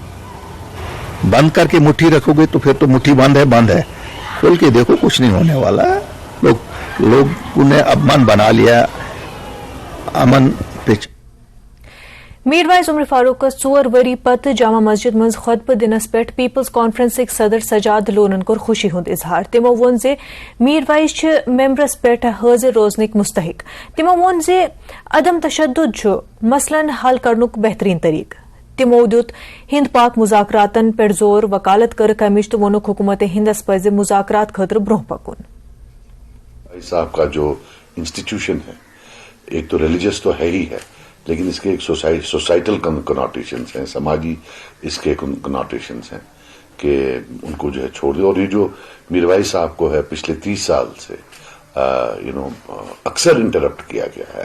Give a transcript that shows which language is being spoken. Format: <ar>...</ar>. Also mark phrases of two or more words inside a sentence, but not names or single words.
<ur>بند کر کے مٹھی رکھو گے تو پھر تو مٹھی بند ہے. کھول کے دیکھو کچھ نہیں ہونے والا. لوگوں نے اب من بنا لیا امن پہ.</ur> <ks>میروائز عمر فاروق 4 وری پتہ جامع مسجد مز خطبہ دنس پہ پیپلز کانفرنس صدر سجاد لونن کور خوشی ہند اظہار. تمو وون زِ میروائز ممبرس پہ حاضر روزنک مستحق. تمو وون زِ عدم تشدد مسئلن حل کرنک بہترین طریقہ. تمو دیت ہند پاک مذاکراتن پہ زور، وکالت کر کمچ تو وونک حکومت ہندس پزِ مذاکرات خاطر برہ پکن.</ks> <ur>صاحب کا جو انسٹیٹیوشن ہے ایک تو ریلیجس تو ہے ہی ہے، لیکن اس کے ایک</ur> <en>societal connotations</en> <ur>ہیں، سماجی اس کے کنوٹیشنز ہیں کہ ان کو جو ہے چھوڑ دے. اور یہ جو میروائز صاحب کو ہے پچھلے 30 سال سے اکثر انٹرپٹ کیا گیا ہے.</ur>